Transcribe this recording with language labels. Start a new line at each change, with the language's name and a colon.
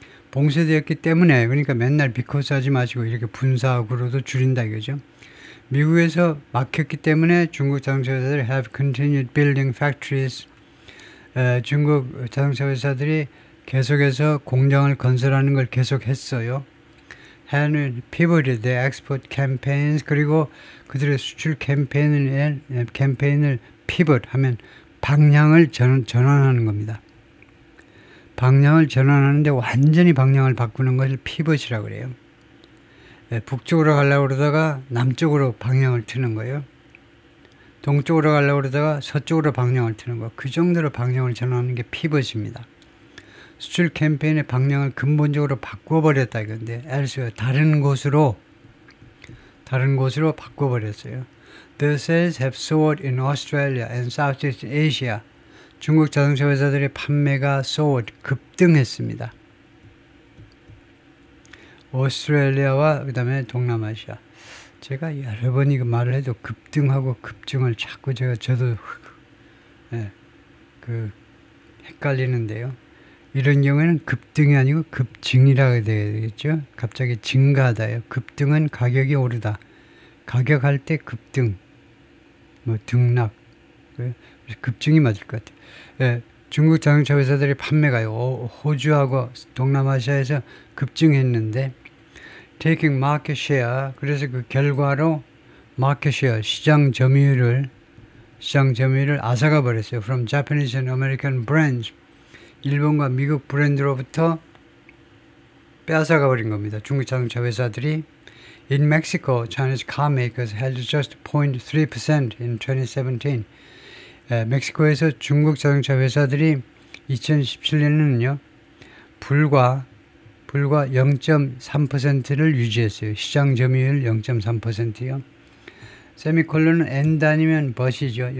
Korean: 봉쇄되었기 때문에 그러니까 맨날 because 하지 마시고 이렇게 분사구로도 줄인다 이거죠. 미국에서 막혔기 때문에 중국 자동차 회사들이
English: have continued building factories.
Korean: 중국 자동차 회사들이 계속해서 공장을 건설하는 걸 계속했어요.
English: had pivoted their export campaigns.
Korean: 그리고 그들의 수출 캠페인을 pivot 하면 방향을 전환하는 겁니다. 방향을 전환하는데 완전히 방향을 바꾸는 것을 피벗이라고 그래요. 북쪽으로 가려고 그러다가 남쪽으로 방향을 트는 거예요. 동쪽으로 가려고 그러다가 서쪽으로 방향을 트는 거. 그 정도로 방향을 전환하는 게 피벗입니다. 수출 캠페인의 방향을 근본적으로 바꿔버렸다 이건데 elsewhere, 다른 곳으로 바꿔버렸어요.
English: The sales have soared in Australia and Southeast Asia.
Korean: 중국 자동차 회사들의 판매가 soared, 급등했습니다. 오스트레일리아와 그 다음에 동남아시아. 제가 여러 번 이거 말을 해도 급등하고 급증을 자꾸 저도 헷갈리는데요. 이런 경우에는 급등이 아니고 급증이라고 되겠죠. 갑자기 증가하다요. 급등은 가격이 오르다. 가격할 때 급등, 등락. 급증이 맞을 것 같아요. 중국 자동차 회사들의 판매가요. 호주하고 동남아시아에서 급증했는데
English: taking market share.
Korean: 그래서 그 결과로 market share, 시장 점유율을 앗아가 버렸어요.
English: From Japanese and American brands.
Korean: 일본과 미국 브랜드로부터 빼앗아가 버린 겁니다. 중국 자동차 회사들이.
English: In Mexico, Chinese car makers held just 0.3% in 2017.
Korean: 멕시코에서 중국 자동차 회사들이 2017년에는요. 불과 0.3%를 유지했어요. 시장 점유율 0.3%요. 세미콜론은 N 단위면 버시죠.